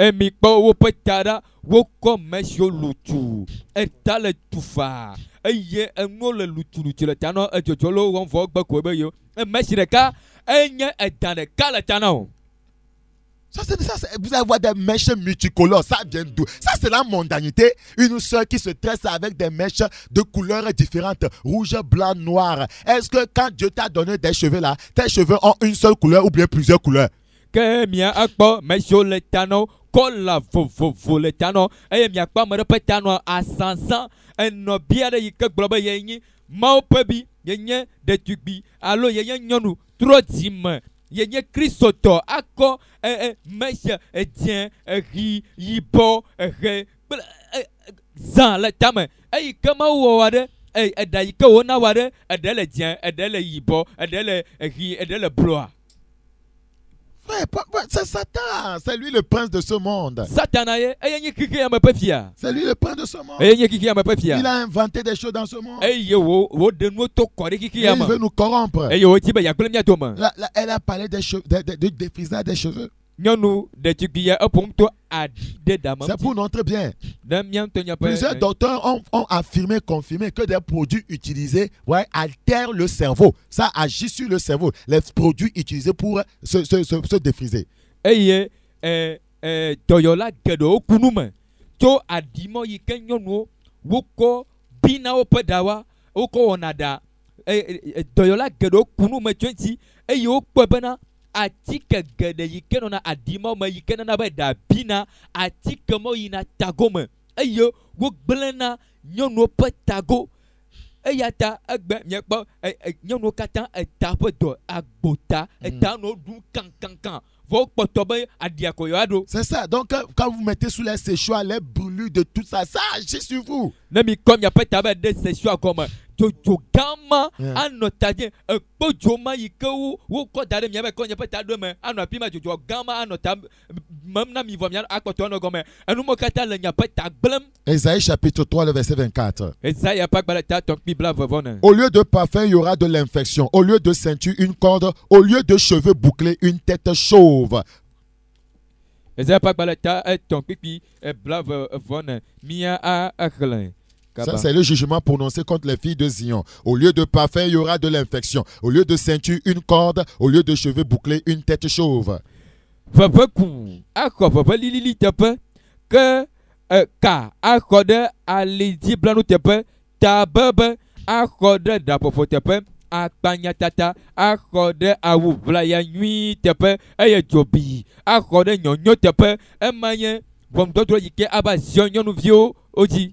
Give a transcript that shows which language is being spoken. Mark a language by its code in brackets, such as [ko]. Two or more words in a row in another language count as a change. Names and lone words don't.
[fr] Ça, vous allez voir des mèches multicolores. Ça vient d'où? Ça, c'est la mondanité. Une sœur qui se tresse avec des mèches de couleurs différentes. Rouge, blanc, noir. Est-ce que quand Dieu t'a donné des cheveux là, tes cheveux ont une seule couleur ou bien plusieurs couleurs? [ee] Yenye Christo akɔ mèche edien ri yibɔ zan le tame eyi ke ma wɔ wa ɖe eɖa yi ke wona wa ɖe eɖe le dzia eɖe le yibɔ eɖe le ri eɖe le blɔa. [fr] Frère, c'est Satan. C'est lui le prince de ce monde. [ee] Satana ye eye nye kike ya mepe fia. [fr] C'est lui le prince de ce monde. [ee] Eye nye kike ya mepe [fr] Il [ee] fia. [fr] a inventé des choses dans ce monde. [ee] Eye wo de no to kore kike [fr] Et [ee] ya [fr] il [ee] ma. [fr] veut nous corrompre. [ee] Eye wo ti be ya gbele mia to ma. [fr] Elle a parlé des cheveux, de défrisage des cheveux. [ee] Nyɔnu ɖetugbi epom to aɖi ɖe dame [fr] C'est pour notre bien. [ee] ne míaŋutɔ nye [fr] Plusieurs [ee] ƒe [fr] docteurs ont affirmé, confirmé que des produits utilisés altèrent le cerveau. Ça agit sur le cerveau. Les produits utilisés pour se défriser. [ee] eye dɔyɔla geɖewo ku nu me tso aɖimɔ yi ke nyɔnuwo wokɔ bina woƒe ɖawa wokɔ wɔna ɖa dɔyɔla geɖewo ku nu me tso eŋuti eye wokpɔe bena atike geɖe yi ke nɔna aɖimɔ me yi ke nana be ɖa bina atike mɔ yina tago me eye wogblẽna nyɔnuwo ƒe tago eya ta egbe miekpɔ nyɔnuwo katã eta ƒe dɔ agbota eta nɔ ɖum kankankan vɔ kpɔtɔ be aɖia ko yewoaɖo. [fr] C'est ça. Donc, quand vous mettez sous les séchoirs, les brûlures de tout ça, ça agit sur vous. [ee] Ne mi kɔ miaƒe ta be ɖe sesua gɔme dzodzo gãma anɔ ta dze ekpo dzoma yi ke wokɔ da ɖe miabe kɔ miaƒe ta ɖo me anɔ afi ma dzodzo gãma anɔ ta mem na mi vɔ mia akpɔtɔ anɔ gɔme enumɔ katã le miaƒe ta gblẽm. [fr] Ésaïe chapitre 3, le verset 24. [ee] Esaya ƒe agbalẽ ta tɔ kpi bla vɔvɔ ne. [fr] Au lieu de parfum, il y aura de l'infection. Au lieu de ceinture, une corde. Au lieu de cheveux bouclés, une tête chauve. [ee] Esaya ƒe agbalẽ ta etɔ kpikpi bla vɔvɔ ne mia axlẽ. [fr] Ça, c'est le jugement prononcé contre les filles de Zion. Au lieu de parfum, il y aura de l'infection. Au lieu de ceinture, une corde. Au lieu de cheveux bouclés, une tête chauve. [ee] Veve ku axɔ veve lilili teƒe ke ka axɔ ɖe alidziblanu teƒe tabebe axɔ ɖe ɖaƒoƒo teƒe akpanyatata axɔ ɖe awu ʋlaya nyui teƒe eye dzobi axɔ ɖe nyɔnyo teƒe ema nye ʋɔnudɔdrɔ̃ yi ke ava ziɔ nyɔnuviwo dzi.